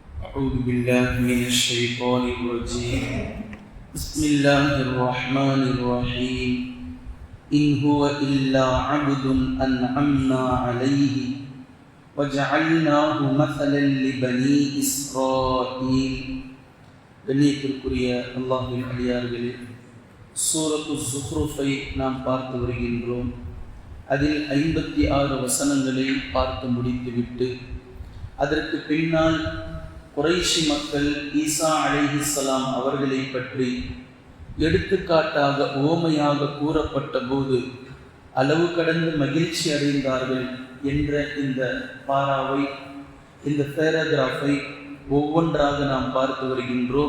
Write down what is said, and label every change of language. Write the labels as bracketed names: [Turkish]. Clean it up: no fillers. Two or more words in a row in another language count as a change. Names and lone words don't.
[Arabic] أعوذ بالله من الشيطان الرجيم بسم الله الرحمن الرحيم إن هو إلا عبد أنعمنا عليه وجعلناه مثلا لبني إسرائيل [Tamil] கண்ணியத்திற்குரிய அல்லாஹ்வின் அடியார்களே, சூரத்து ஸுஹ்ருஃபை நாம் பார்த்து வருகின்றோம். அதில் 56 வசனங்களை பார்த்து முடித்துவிட்டு அதற்கு பின்னால் குறைஷி மக்கள் ஈசா அலைஹிஸ்ஸலாம் அவர்களை பற்றி எடுத்துக்காட்டாக ஓமையாக கூறப்பட்ட போது அளவு கடந்து மகிழ்ச்சி அடைந்தார்கள் என்ற இந்த பாராவை, இந்த பேராகிராஃபை ஒவ்வொன்றாக நாம் பார்த்து வருகின்றோம்.